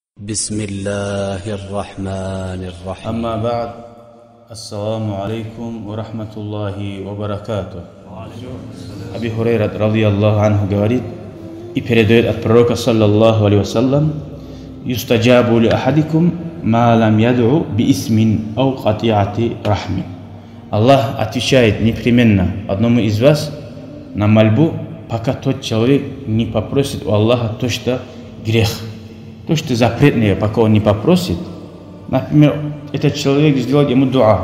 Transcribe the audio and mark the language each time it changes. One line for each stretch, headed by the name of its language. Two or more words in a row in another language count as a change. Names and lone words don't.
Arabic: بسم الله الرحمن الرحيم. أما بعد، السلام عليكم ورحمة الله وبركاته. أبي هريرة رضي الله عنه
Russian: говорит и передает от пророка
Arabic: صلى الله عليه وسلم: «يستجاب لأحدكم ما لم يدع بإثم أو قطيعة رحم».
Russian: Аллах отвечает непременно одному из вас на мольбу, пока тот человек не попросит у Аллаха то, что грех, то, что запретное, пока он не попросит. Например, этот человек сделает ему дуа.